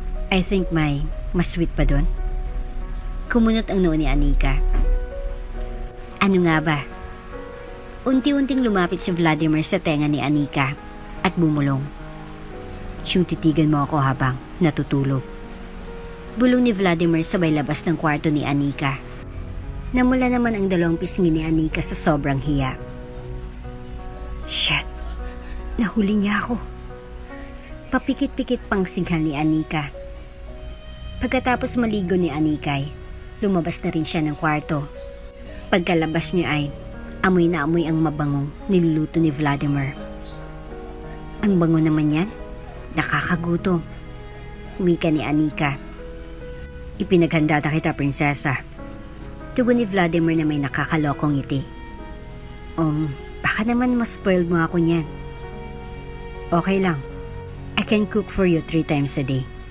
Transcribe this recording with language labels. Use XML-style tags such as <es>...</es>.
<en>I think</en> <tl>may mas sweet pa doon. Kumunot ang noo ni Anika. Ano nga ba? Unti-unting lumapit si Vladimir sa tenga ni Anika at bumulong. Siyang titigan mo ako habang natutulog. Bulong ni Vladimir sabay labas ng kwarto ni Anika. Namula naman ang dalawang pisngi ni Anika sa sobrang hiya. Shit! Nahuli niya ako. Papikit-pikit pang singhal ni Anika. Pagkatapos maligo ni Anika, lumabas na rin siya ng kwarto. Pagkalabas niya ay amoy na amoy ang mabangong niluluto ni Vladimir. Ang bango naman yan? Nakakagutom. Wika ni Anika. Ipinaghanda na kita, prinsesa. Tugon ni Vladimir na may nakakalokong ngiti. Baka naman mas spoiled mo ako niyan. Okay lang.</tl> <en>I can cook for you 3 times a day.</en>